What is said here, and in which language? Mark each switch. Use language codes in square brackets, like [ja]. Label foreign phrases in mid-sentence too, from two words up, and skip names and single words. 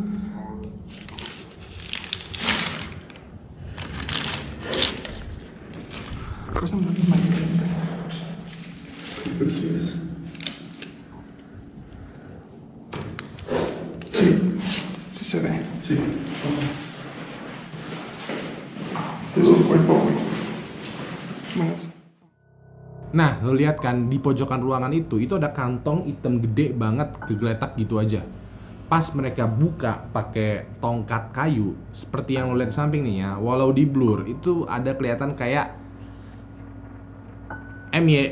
[es] Pásame la misma. ¿Qué percibes? Sí se ve. Sí. Ese es un cuerpo. Bueno. [id] Nah, lo lihat kan di pojokan ruangan itu ada kantong hitam gede banget kegeletak gitu aja. Pas mereka buka pakai tongkat kayu, seperti yang lo lihat di samping nih ya, walau di blur itu ada kelihatan kayak MY.